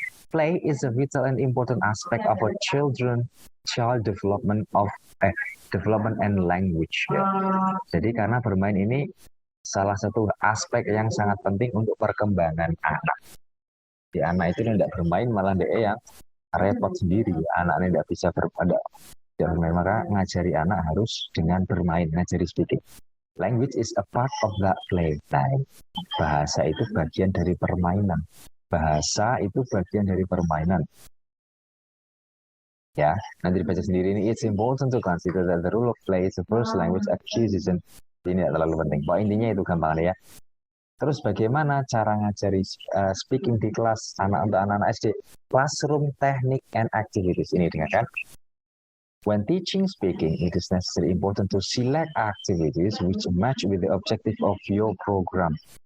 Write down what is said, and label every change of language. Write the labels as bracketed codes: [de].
[en] Play is a vital and important aspect of a child development and language ya. [id] Jadi karena bermain ini salah satu aspek yang sangat penting untuk perkembangan anak. Di anak itu tidak bermain malah dia yang repot sendiri, anak-anak tidak bisa bermain, maka ngajari anak harus dengan bermain, ngajari speaking. [en] Language is a part of that play. [id] Nah, bahasa itu bagian dari permainan. Bahasa itu bagian dari permainan. Ya, nanti dibaca sendiri ini. [en] It's important to consider that the rule of play is the first language acquisition. [id] Ini tidak terlalu penting. Pokoknya intinya itu gampang ya. Terus bagaimana cara ngajari speaking di kelas untuk anak-anak SD? [en] Classroom technique and activities. Ini dengarkan. When teaching speaking, it is necessary important to select activities which match with the objective of your program.